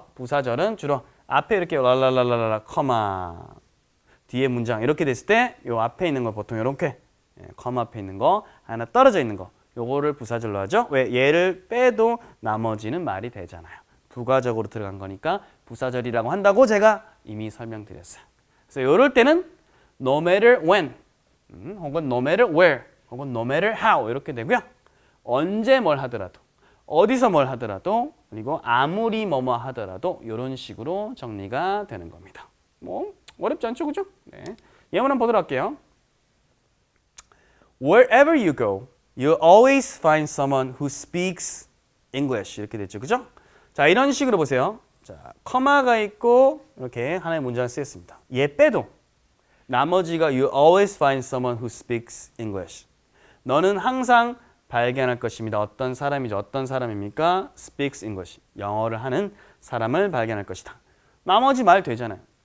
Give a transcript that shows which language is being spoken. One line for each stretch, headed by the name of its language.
Korean: 그래서 부사절은 주로 앞에 이렇게 랄랄랄랄라 커마 뒤에 문장 이렇게 됐을 때 요 앞에 있는 거 보통 이렇게 커마 앞에 있는 거 하나 떨어져 있는 거 요거를 부사절로 하죠. 왜? 얘를 빼도 나머지는 말이 되잖아요. 부가적으로 들어간 거니까 부사절이라고 한다고 제가 이미 설명드렸어요. 그래서 요럴 때는 no matter when 혹은 no matter where 혹은 no matter how 이렇게 되고요. 언제 뭘 하더라도 어디서 뭘 하더라도 그리고 아무리 뭐뭐 하더라도 이런 식으로 정리가 되는 겁니다. 뭐 어렵지 않죠, 그죠? 네. 예문 한번 보도록 할게요.
English: Wherever you go, you always find someone who speaks English
Korean: 이렇게 됐죠, 그죠? 자, 이런 식으로 보세요. 자, 커마가 있고 이렇게 하나의 문장을 쓰였습니다. 얘 빼도 나머지가
English: you always find someone who speaks English
Korean: 너는 항상 발견할 것입니다. 어떤 사람이죠? 어떤 사람입니까?
English: speaks English.
Korean: 영어를 하는 사람을 발견할 것이다. 나머지 말 되잖아요.